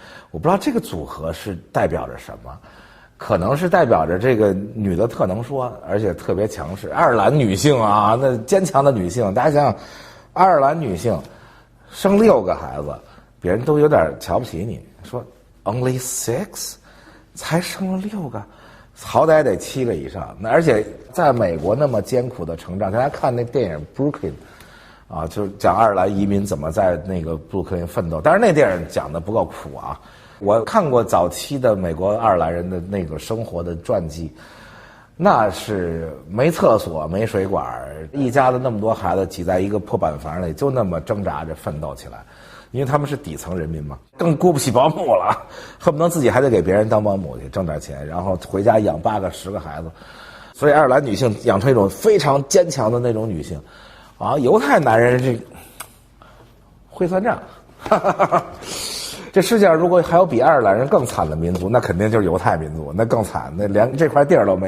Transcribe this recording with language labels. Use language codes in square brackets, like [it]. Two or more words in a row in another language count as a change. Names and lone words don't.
[zh] 我不知道這個組合是代表着什麼，可能是代表着這個女的特能說，而且特別強勢。愛爾蘭女性啊，那堅強的女性，大家想想，愛爾蘭女性生6個孩子，別人都有點瞧不起你，說 only 6，才生了6個，好歹得7個以上。那而且在美國那麼艱苦的成長，大家看那電影 Brooklyn 啊，就是講愛爾蘭移民怎麼在那個布魯克林奮鬥，但是那電影講的不夠苦啊。我看过早期的美國愛爾蘭人的那個生活的傳記，那是沒廁所沒水管，一家的那麼多孩子擠在一個破板房裡，就那麼掙扎着奮鬥起來，因為他們是底層人民嘛，更雇不起保姆了，恨不能自己還得給別人當保姆去掙點錢，然後回家養8個10個孩子。所以愛爾蘭女性養成一種非常堅強的那種女性啊，猶太男人這會算賬，這世界上如果還有比愛爾蘭人更慘的民族，那肯定就是猶太民族，那更慘，那連這塊地兒都沒有。